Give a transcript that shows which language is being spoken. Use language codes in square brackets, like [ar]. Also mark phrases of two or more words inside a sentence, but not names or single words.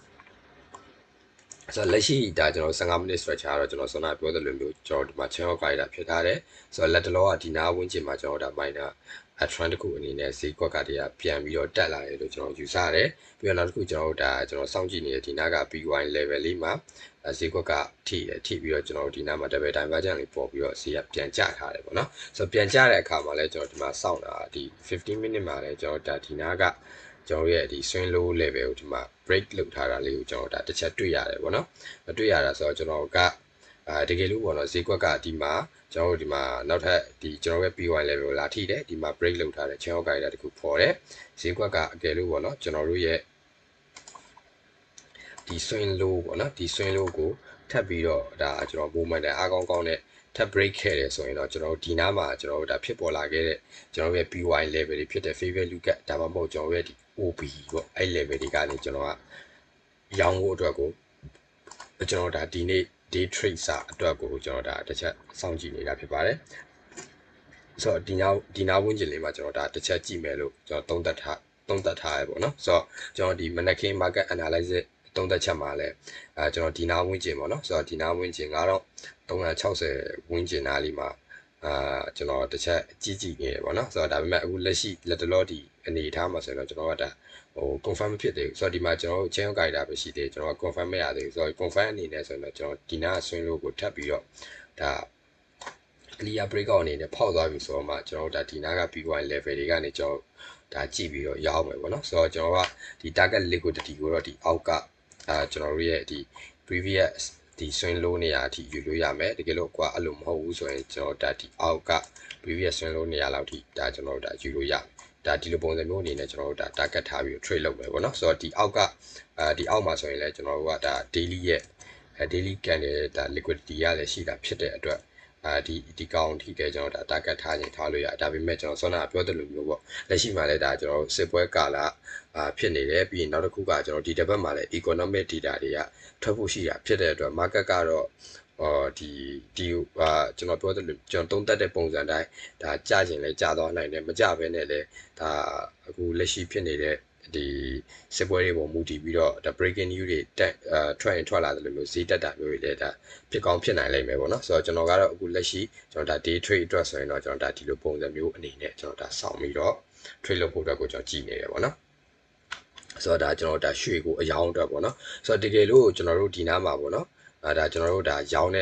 [my] ဆိုတော့လက်ရှိဒါကျွန်တော် [en] 15 minute structure [my] တော့ကျွန်တော်စောနာပြောသလိုမျိုးကျွန်တော်ဒီမှာ [en] channel guide [my] ဖြစ်ထားတယ်ဆိုတော့လက်တလောကဒီနာဝင်းကျင်မှာကျွန်တော်ဒါ minor အထရန်တစ်ခုအနေနဲ့ဈေးကွက်ကတည်းကပြန်ပြီးတော့တက်လာတယ်လို့ကျွန်တော်ယူဆရတယ်ပြီးတော့နောက်တစ်ခုကျွန်တော် တို့ကျွန်တော်စောင့်ကြည့်နေတဲ့ဒီနားက [en] BY level [my] လေးမှာဈေးကွက်ကထိပြီးတော့ကျွန်တော်တို့ဒီနားမှာ [en] double divergence [my] လေးပေါ်ပြီးတော့ဈေးကပြန်ကျထားတယ်ပေါ့နော်ဆိုတော့ပြန်ကျတဲ့အခါမှာလဲကျွန်တော်ဒီမှာစောင့်တာဒီ [en] 15 minute [my] မှာလဲကျွန်တော်ဒီနားကကျွန်တော်ရဲ့ဒီ [en] swing low level [my] ကိုဒီမှာ break လုပ်ထားတာလေးကိုကျွန်တော်တစ်ချက်တွေ့ရတယ်ပေါ့နော်တွေ့ရတာဆိုတော့ကျွန်တော်ကတကယ်လို့ပေါ့နော်ဈေးကွက်ကဒီမှာကျွန်တော်တို့ဒီမှာနောက်ထပ်ဒီကျွန်တော်ရဲ့ [en] PY level [my] လာထိတယ်ဒီမှာ break လုပ်ထားတယ် [en] channel guide [my] တခုပေါ်တယ်ဈေးကွက်ကအကယ်လို့ပေါ့နော်ကျွန်တော်တို့ရဲ့ ဒီ [en] swing low [my] ပေါ့နော်ဒီ [en] swing low [my] ကိုထပ်ပြီးတော့ဒါကျွန်တော် movement အားကောင်းကောင်းနဲ့ထပ် break ခဲ့တယ်ဆိုရင်တော့ကျွန်တော်တို့ဒီနား မှာကျွန်တော်တို့ဒါဖြစ်ပေါ်လာခဲ့တဲ့ကျွန်တော်ရဲ့ [en] PY level [my] တွေဖြစ်တဲ့ [en] favor look [my] ကဒါမှမဟုတ်ကျွန်တော်ရဲ့ဒီ OB ပေါ့အဲ့ level တွေကနေကျွန်တော်ကရောင်းဖို့အတွက်ကိုကျွန်တော်ဒါဒီနေ့ [en] day trade [my] စာအတွက်ကိုကျွန်တော်ဒါတစ်ချက်စောင့်ကြည့်နေတာဖြစ်ပါတယ်ဆိုတော့ဒီနာဝန်းကျင်လေးမှာကျွန်တော်ဒါတစ်ချက်ကြည့်မယ်လို့ကျွန်တော်သုံးသပ်ထားရပေါ့နော်ဆိုတော့ကျွန်တော်ဒီ [en] Mannequin market analysis [my] သုံးသပ်ချက်မှာလဲကျွန်တော်ဒီနာဝန်းကျင်ပေါ့နော်ဆိုတော့ဒီနာဝန်းကျင် 9360ဝန်းကျင်နားလေးမှာကျွန်တော်တစ်ချက်ကြည့်နေတယ်ပေါ့နော်ဆိုတော့ဒါပေမဲ့အခုလက်ရှိလက်တလောဒီအနေအထားမှာဆိုတော့ကျွန်တော်ကဒါconfirm မဖြစ်သေးဘူးဆိုတော့ဒီမှာကျွန်တော်တို့ [en] channel guide [my] တာပဲရှိသေးတယ်ကျွန်တော် confirm မရသေးဘူးဆိုတော့ confirm အနေနဲ့ဆိုတော့ကျွန်တော်ဒီနာဆွင်းလို့ကိုထပ်ပြီးတော့ဒါ [en] clear breakout [my] အနေနဲ့ဖောက်သွားပြီဆိုတော့မှကျွန်တော်တို့ဒါဒီနာက [en] PY level [my] တွေကနေကျွန်တော်ဒါကြည့်ပြီးတော့ရောက်မယ်ပေါ့နော်ဆိုတော့ကျွန်တော်ကဒီ [en] target liquidity [my] ကိုတော့ဒီအောက်ကကျွန်တော်တို့ရဲ့ဒီ previous ဒီ [en] swing low [my] နေရာအထိယူလို့ရမယ်တကယ်လို့ကွာအဲ့လိုမဟုတ်ဘူးဆိုရင်ကျွန်တော်ဒါဒီအောက်က [en] previous swing low [my] နေရာလောက်ထိဒါကျွန်တော်တို့ဒါယူလို့ရဒါဒီလိုပုံစံမျိုးအနေနဲ့ကျွန်တော်တို့ဒါ target ထား ပြီး trade လုပ်မယ်ပေါ့နော်ဆိုတော့ဒီအောက်ကဒီအောက်မှာဆိုရင်လည်းကျွန်တော်တို့ကဒါ daily ရဲ့ [en] daily candle [my] ဒါ liquidity ရလည်းရှိတာဖြစ်တဲ့ အတွက်ဒီကောင်ထိကကျွန်တော်ဒါ target ထားရင်ထားလို့ရဒါပေမဲ့ကျွန်တော်စောနာပြောတဲ့လိုမျိုးပေါ့လက်ရှိမှာလည်းဒါကျွန်တော်စစ်ပွဲကာလဖြစ်နေတယ်ပြီးရင်နောက်တစ်ခုကကျွန်တော်ဒီတစ်ပတ်မှာလည်း [en] economic data [my] တွေကထွက်ဖို့ရှိတာဖြစ်တဲ့အတွက် market ကတော့ဒီကျွန်တော်ပြောတဲ့လိုကျွန်တော်သုံးသပ်တဲ့ပုံစံတိုင်းဒါကြာကျင်လဲကြာသွားနိုင်တယ်မကြဘဲနဲ့လဲဒါအခုလက်ရှိဖြစ်နေတဲ့ဒီစစ်ပွဲတွေပေါ် မူတည်ပြီးတော့ဒါ [en] breaking news [my] တွေထွက်လာတယ်လို့မျိုးဈေးတက်တာမျိုးတွေလည်းဒါဖြစ်ကောင်းဖြစ်နိုင်လိမ့်မယ်ပေါ့နော်ဆိုတော့ကျွန်တော်ကတော့အခုလက်ရှိကျွန်တော်ဒါ [en] day trade [my] အတွက်ဆိုရင်တော့ကျွန်တော်ဒါဒီလိုပုံစံမျိုးအနေနဲ့ကျွန်တော်ဒါစောင့်ပြီးတော့ trade လုပ်ဖို့အတွက်ကိုကျွန်တော်ကြည့်နေတယ်ပေါ့နော်ဆိုတော့ဒါကျွန်တော်ဒါရွှေကိုအယောင်းအတွက်ပေါ့နော်ဆိုတော့တကယ်လို့ကျွန်တော်တို့ဒီနားမှာပေါ့နော်ဒါကျွန်တော်တို့ဒါရောင်းတဲ့